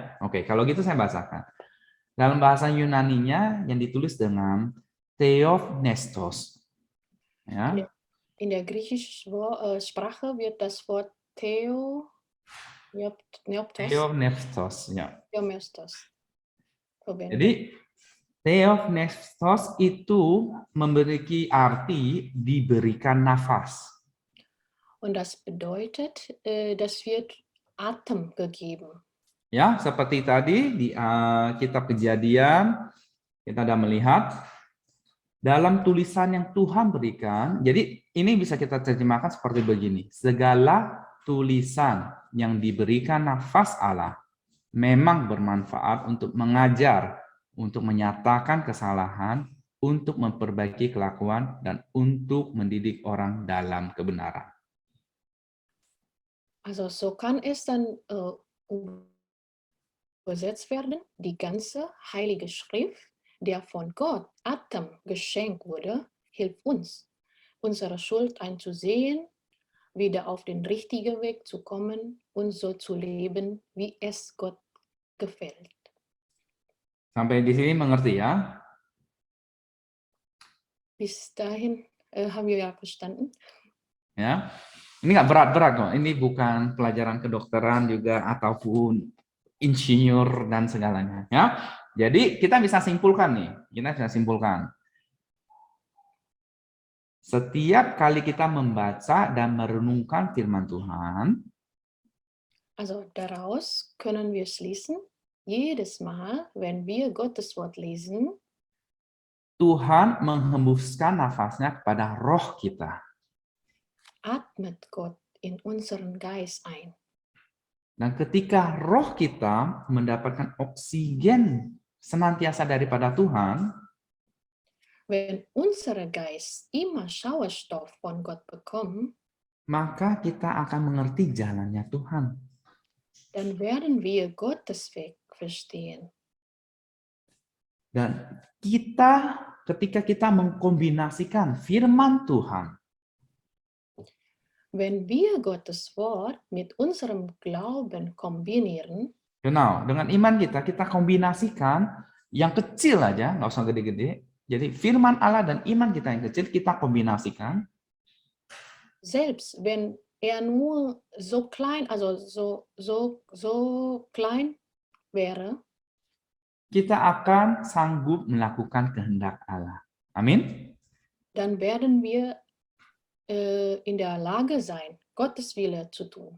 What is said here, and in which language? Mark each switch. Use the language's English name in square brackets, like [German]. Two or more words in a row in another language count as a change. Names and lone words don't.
[Indonesian] Oke, kalau gitu saya bacakan. Dalam bahasa Yunani-nya yang ditulis dengan Theopnestos. Ya, [German] In der griechischen Sprache wird das Wort Neoptos [Indonesian] Theopneustos, ya. [German] verwendet. [Indonesian] Jadi Theopneustos itu memiliki arti diberikan nafas. [German] Und das bedeutet, das wird Atem gegeben. [Indonesian] Ya, seperti tadi di kitab Kejadian kita ada melihat dalam tulisan yang Tuhan berikan. Jadi ini bisa kita terjemahkan seperti begini. Segala tulisan yang diberikan nafas Allah memang bermanfaat untuk mengajar, untuk menyatakan kesalahan, untuk memperbaiki kelakuan, dan untuk mendidik orang dalam kebenaran. [German] Also so kann es dann übersetzt werden, die ganze Heilige Schrift, der von Gott Atem geschenkt wurde, hilft uns, unsere Schuld einzusehen, wieder auf den richtigen Weg zu kommen und so zu leben, wie es Gott gefällt. [Indonesian] Sampai di sini mengerti ya? [German] Bis dahin haben wir ja verstanden. [Indonesian] Ya, ini nggak berat-berat kok. Ini bukan pelajaran kedokteran juga ataupun insinyur dan segalanya. Ya, jadi kita bisa simpulkan nih. Kita bisa simpulkan. Setiap kali kita membaca dan merenungkan firman Tuhan, [German] Also daraus können wir schließen, jedes Mal, wenn wir Gottes Wort lesen, [Indonesian] Tuhan menghembuskan nafasnya kepada roh kita. [German] atmet Gott in unseren Geist ein. [Indonesian] Dan ketika roh kita mendapatkan oksigen senantiasa daripada Tuhan, [German] Wenn unser Geist immer Sauerstoff von Gott bekommt, [Indonesian] maka kita akan mengerti jalannya Tuhan. [German] dann werden wir Gottes Weg verstehen. [Indonesian] Dan kita, ketika kita mengkombinasikan firman Tuhan, [German] Wenn wir Gottes Wort mit unserem Glauben kombinieren, genau, [Indonesian] dengan iman kita, kita kombinasikan yang kecil aja, nggak usah gede-gede. Jadi firman Allah dan iman kita yang kecil, kita kombinasikan. [German] selbst wenn er nur so klein, also so klein wäre, [Indonesian] Kita akan sanggup melakukan kehendak Allah. Amin. [German] dann werden wir in der Lage sein, Gottes Wille zu tun.